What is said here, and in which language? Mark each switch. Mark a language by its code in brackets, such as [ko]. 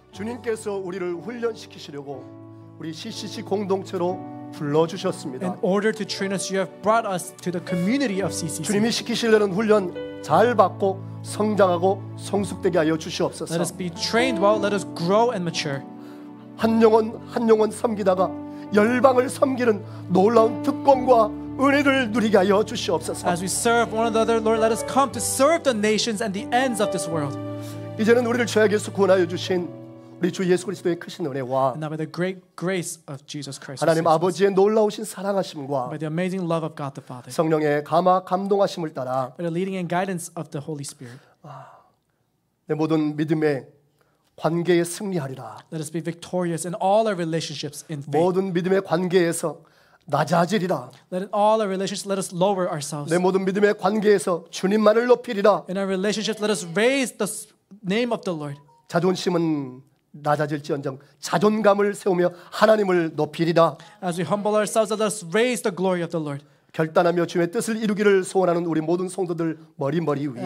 [ko] 주님께서 우리를 훈련시키시려고 우리 CCC 공동체로 불러 주셨습니다. [en] In order to train us, you have brought us to the community of CCC. [ko] 주님이 시키시려는 훈련 잘 받고 성장하고 성숙되게 하여 주시옵소서. [en] Let us be trained well. Let us grow and mature. [ko] 한 영혼 섬기다가 열방을 섬기는 놀라운 특권과 은혜를 누리게 하여 주시옵소서. [en] As we serve one another, Lord, let us come to serve the nations and the ends of this world. [ko] 이제는 우리를 죄악에서 구원하여 주신 우리 주 예수 그리스도의 크신 은혜와 [en] And now by the great grace of Jesus Christ, [ko] 하나님 아버지의 놀라우신 사랑하심과 [en] by the amazing love of God the Father, [ko] 성령의 감화 감동하심을 따라 [en] by the leading and guidance of the Holy Spirit, [ko] 내 모든 믿음의 관계에 승리하리라. [en] let us be victorious in all our relationships in faith. [ko] 모든 믿음의 관계에서 낮아지리라. [en] Let in all our relationships, let us lower ourselves. [ko] 내 모든 믿음의 관계에서 주님만을 높이리라. [en] In our relationships, let us raise the name of the Lord. [ko] 자존심은 낮아질지언정 자존감을 세우며 하나님을 높이리라. [en] As we humble ourselves, let us raise the glory of the Lord. [ko] 결단하며 주의 뜻을 이루기를 소원하는 우리 모든 성도들 머리 위에